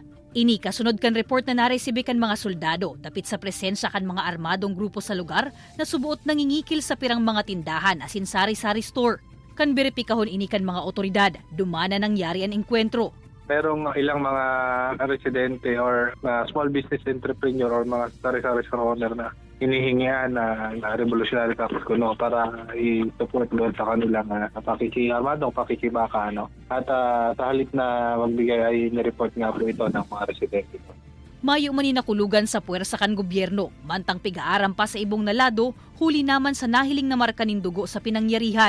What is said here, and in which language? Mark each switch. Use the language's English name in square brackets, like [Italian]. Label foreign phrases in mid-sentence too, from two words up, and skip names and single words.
[Bikol] Ini kasunod kan report na naresibe kan mga soldado dapit sa presensya kan mga armadong grupo sa lugar na subuot nangingikil sa pirang mga tindahan asin sari-sari store. Kan beripikahon ini kan mga otoridad, dumana nangyari ang engkwentro. [Filipino] Merong ilang mga residente or [English] small business entrepreneur [Filipino] or mga sari-sari store owner na hinihingian na [English] revolutionary corps [Filipino] kuno para i-support doon sa kanilang armadong pakikibaka. At sa halip na magbigay ay nireport nga po ito ng mga residente. [Bikol] Mayo man nakulugan sa puwersa kan gobyerno, mantang pig-aaram pa sa ibong nalado, huli naman sa nahiling na marka nin dugo sa pinangyarihan.